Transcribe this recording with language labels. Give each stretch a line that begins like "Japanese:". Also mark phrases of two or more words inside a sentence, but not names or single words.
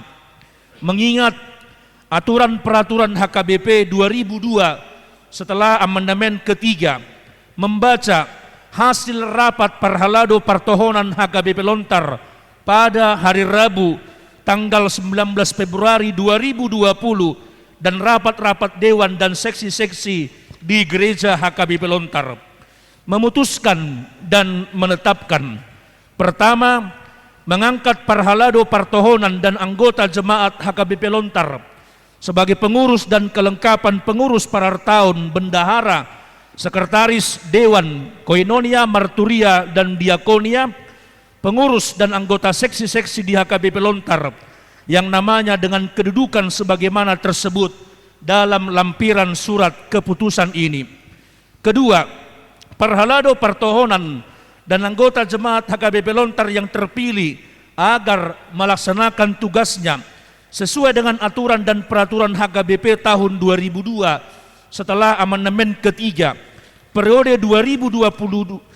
Indonesian: Mengingat aturan peraturan HKBP 2002 setelah amandemen ketiga membaca hasil rapat Parhalado Partohonan HKBP Lontar pada hari Rabu tanggal 19 Februari 2020 dan rapat-rapat dewan dan seksi-seksi di gereja HKBP Lontar memutuskan dan menetapkan: pertama, mengangkat Parhalado Partohonan dan anggota jemaat HKBP Lontar sebagai pengurus dan kelengkapan pengurus parartaun, bendahara, sekretaris dewan, koinonia, marturia, dan diakonia, pengurus dan anggota seksi-seksi di HKBP Lontar yang namanya dengan kedudukan sebagaimana tersebut dalam lampiran surat keputusan ini. Kedua, Parhalado Partohonan dan anggota jemaat HKBP Lontar yang terpilih agar melaksanakan tugasnya sesuai dengan aturan dan peraturan HKBP tahun 2002 setelah amandemen ketiga periode 2020